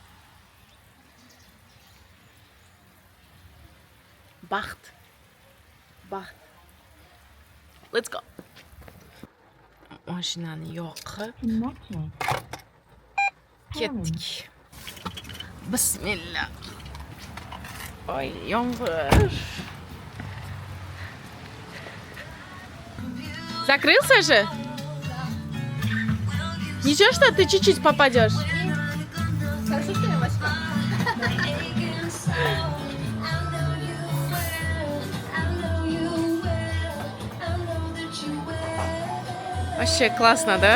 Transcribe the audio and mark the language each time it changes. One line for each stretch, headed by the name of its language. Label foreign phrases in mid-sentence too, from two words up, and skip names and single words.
Uzbek: Baxt. Baxt.
English: Let's go.
Uzbek: Mashinani yoqib ketdik. Bismillah. Oy, yomg'ir.
Russian: Закрылся же? Ничего, что ты чуть-чуть попадешь? Хорошо, что я восьма. Вообще классно, да?